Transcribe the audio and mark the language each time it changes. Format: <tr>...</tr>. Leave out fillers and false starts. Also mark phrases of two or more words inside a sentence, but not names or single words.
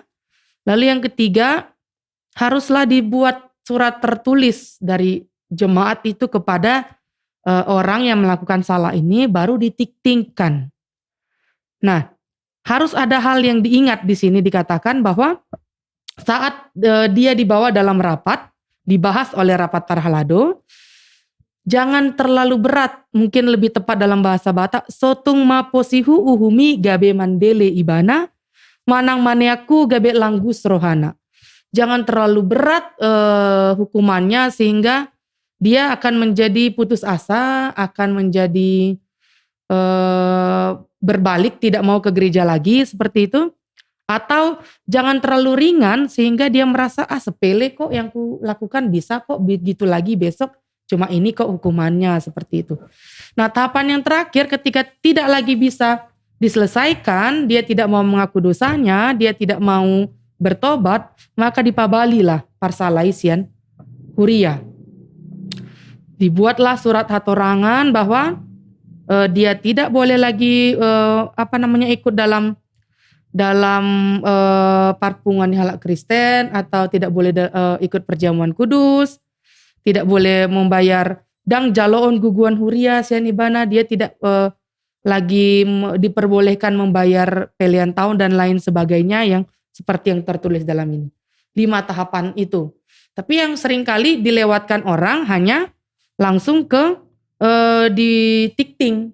<id>Lalu yang ketiga haruslah dibuat surat tertulis dari jemaat itu kepada orang yang melakukan salah ini, baru ditiktingkan. Nah, harus ada hal yang diingat di sini, dikatakan bahwa saat dia dibawa dalam rapat, dibahas oleh rapat parhalado, jangan terlalu berat, mungkin lebih tepat dalam bahasa Batak,</id> <bbc>sotung ma posihu uhumi gabe mandele ibana, manang maneaku gabe langgus rohana.</bbc> <id>Jangan terlalu berat hukumannya sehingga dia akan menjadi putus asa, akan menjadi berbalik, tidak mau ke gereja lagi, seperti itu. Atau jangan terlalu ringan sehingga dia merasa sepele kok yang ku lakukan, bisa kok begitu lagi besok, cuma ini kok hukumannya, seperti itu. Nah, tahapan yang terakhir ketika tidak lagi bisa diselesaikan, dia tidak mau mengaku dosanya, dia tidak mau bertobat, maka</id> <bbc>dipabalilah parsalaisian huria.</bbc> <id>Dibuatlah surat hatorangan bahwa dia tidak boleh lagi ikut dalam</id> <bbc>parpungan halak Kristen,</bbc> <id>atau tidak boleh ikut perjamuan kudus, tidak boleh membayar</id> <bbc>dang jaloon guguan huria sian ibana,</bbc> <id>dia tidak lagi diperbolehkan membayar pelian tahun dan lain sebagainya yang seperti yang tertulis dalam ini. 5 tahapan itu. Tapi yang seringkali dilewatkan orang hanya langsung ke di tikting.</id>